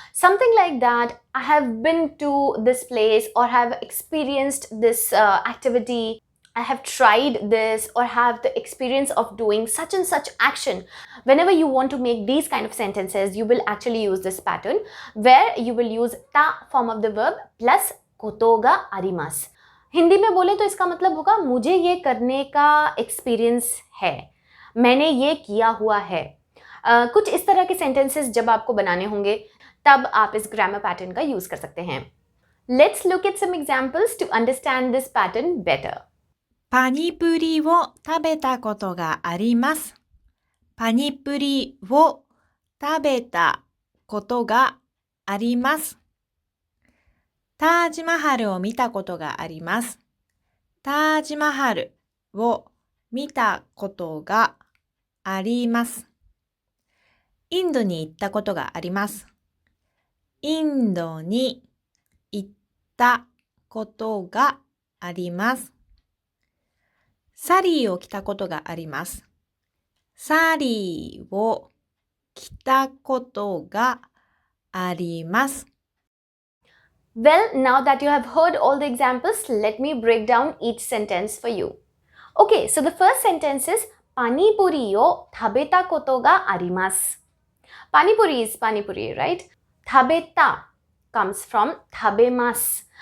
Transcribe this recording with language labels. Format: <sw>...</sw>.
<en>Something like that. I have been to this place, or have experienced this activity. I have tried this or have the experience of doing such and such action. Whenever you want to make these kind of sentences, you will actually use this pattern where you will use ta form of the verb plus koto ga arimasu.</en> <hi>Hindi में बोले तो इसका मतलब होगा मुझे ये करने का एक्सपीरियंस है, मैंने ये किया हुआ है. कुछ इस तरह के सेंटेंसेस जब आपको बनाने होंगे तब आप इस ग्रामर पैटर्न का यूज कर सकते हैं.</hi> <en>Let's look at some examples to understand this pattern better.</en> <ja>パニプリを食べたことがあります。パニプリを食べたことがあります。タージマハルを見たことがあります。タージマハルを見たことがあります。インドに行ったことがあります。インドに行ったことがあります。サリーを着たことがあります。サリーを着たことがあります。</ja> <en>Well, now that you have heard all the examples, let me break down each sentence for you. Okay, so the first sentence is</en> <ja>Pani puri o tabeta koto ga arimasu.</ja> <en>Pani puri is pani puri, right? Tabeta comes from tabemasu.</en>